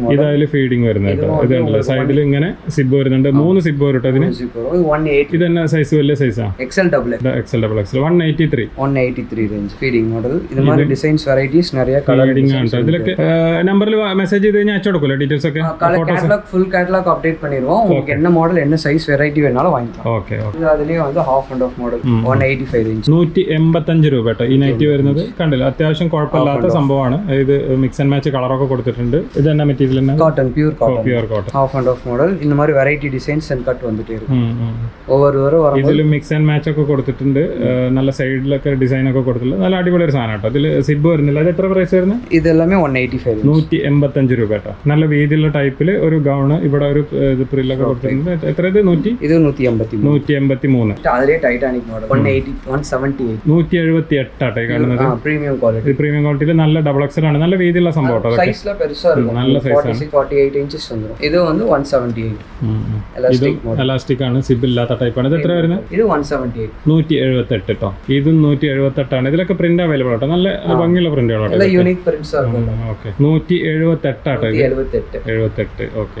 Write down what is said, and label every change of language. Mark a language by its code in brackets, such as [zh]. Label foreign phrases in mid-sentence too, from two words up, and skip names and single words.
[ml] ഇത് അതിൽ ഫീഡിംഗ് വരുന്നത് കേട്ടോ. ഇത് കണ്ടില്ലേ, സൈഡിൽ ഇങ്ങനെ സിബ് വരുന്നുണ്ട്. 3 സിബ് വരും കേട്ടോ ഇതിന്. 180. ഇത് തന്നെ സൈസ് വലിയ സൈസാ? [en] XL double XL double XL. 183. [ml] 183 റേഞ്ച്. [en] feeding model. [ml] ഇത് மாதிரி [en] designs varieties [ml] நிறைய കളർ ഡിസൈൻസ് ആണ്. ഇതിലൊക്കെ നമ്പറിൽ മെസ്സേജ് ചെയ്ത് കഴിഞ്ഞാൽ അയച്ചു കൊടുക്കുമല്ലോ ഡീറ്റെയിൽസ് ഒക്കെ. [ta] கேட்டலாக் [en] full catalog update [ta] பண்ணிடுவோம். உங்களுக்கு என்ன மாடல் என்ன [en] size variety [ta] வேணாலும் வாங்கிக்கலாம். [ml] ഓക്കെ. ഇത് അതിലേ [en] half and half model [ml] 185 റേഞ്ച്. 185 രൂപ കേട്ടോ ഈ നൈറ്റി വരുന്നത്. കണ്ടില്ല, അത്യാവശ്യം കുഴപ്പമില്ലാത്ത സംഭവമാണ്. ഇത് [en] mix and match [ml] കളറൊക്കെ കൊടുത്തിട്ടുണ്ട്. ഇത് തന്നെ മെറ്റീരിയൽ തന്നെ [en] cotton pure cotton. pure cotton. half and half model. [ta] இந்த மாதிரி [en] variety designs and cut [ml] വന്നിട്ടേ இருக்கும். ഓവർ വരും. ഇതിൽ [en] mix and match [ml] ഒക്കെ കൊടുത്തിട്ടുണ്ട്. നല്ല സൈഡിലൊക്കെ ഡിസൈൻ ഒക്കെ കൊടുത്തിട്ടുണ്ട്. നല്ല അടിപൊളി ഒരു സാധനം കേട്ടോ. ഇതിൽ സിബ് വരുന്നില്ല. അത് എത്ര പ്രൈസ് വരുന്നത്? ഇതെല്ലാമേ 185. 185 രൂപ കേട്ടോ. നല്ല വീതിയുള്ള ടൈപ്പിൽ ഒരു ഗൗണ്. ഇവിടെ ഒരു പ്രില്ലൊക്കെ കൊടുത്തിട്ടുണ്ട്. എത്ര ഇത്? 183. അതിലെ ടൈറ്റാനിക് മോഡൽ 178. 178 ആട്ടെ കാണുന്നത്. [en] premium quality. [ml] പ്രീമിയം ക്വാളിറ്റിയിൽ നല്ല [en] double XL [ml] ആണ്. നല്ല വീതിയുള്ള സംഭവം കേട്ടോ. [ta] സൈസ്ல பெருசா இருக்கும். [ml] നല്ല സൈസാണ്. 48 ഇഞ്ചസ് വരും. ഇത് 178. എലാസ്റ്റിക് ആണ്. സിബ് ഇല്ലാത്ത ടൈപ്പാണ്. ഇത് എത്ര വരുന്നത്? ഇത് 178. 178 കേട്ടോ. ഇതും 178 ആണ്. ഇതിലൊക്കെ [en] print available [ml] ആട്ടോ. നല്ല ഭംഗിയുള്ള പ്രിന്റുകളാണ്. [en] unique prints [ml] ആണ്. ഓക്കെ. 178 ആട്ടോ. 78. ഓക്കെ.